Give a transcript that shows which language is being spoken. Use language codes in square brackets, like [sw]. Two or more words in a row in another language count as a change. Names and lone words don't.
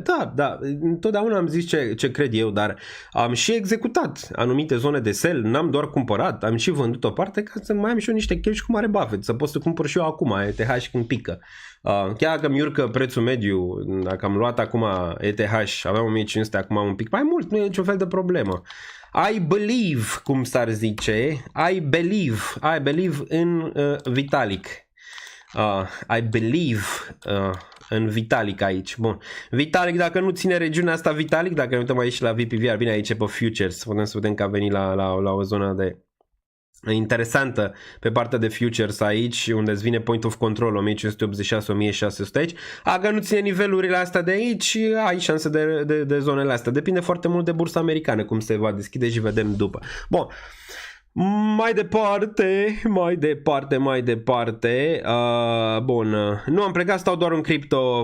[ro] Da, întotdeauna am zis ce cred eu, dar am și executat anumite zone de sell, n-am doar cumpărat, am și vândut o parte ca să mai am și eu niște cash cum are Buffett, să pot să cumpăr și eu acum ETH când pică. Chiar dacă mi urcă prețul mediu, dacă am luat acum ETH, aveam 1500, acum un pic mai mult, nu e niciun fel de problemă. [en] I believe, [ro] cum s-ar zice, [en] I believe în Vitalik. I believe [ro] în Vitalik aici. Bun. Vitalik, dacă nu ține regiunea asta Vitalik, dacă ne uităm aici la VPVR, bine aici pe futures, putem să vedem că a venit la o zonă de interesantă pe partea de futures aici, unde îți vine [en] point of control [ro] 1586-1600 aici. Dacă nu ține nivelurile astea de aici, ai șanse de zonele astea. Depinde foarte mult de bursa americană, cum se va deschide și vedem după. Bun. Mai departe. Bun, nu am plecat, stau doar în cripto.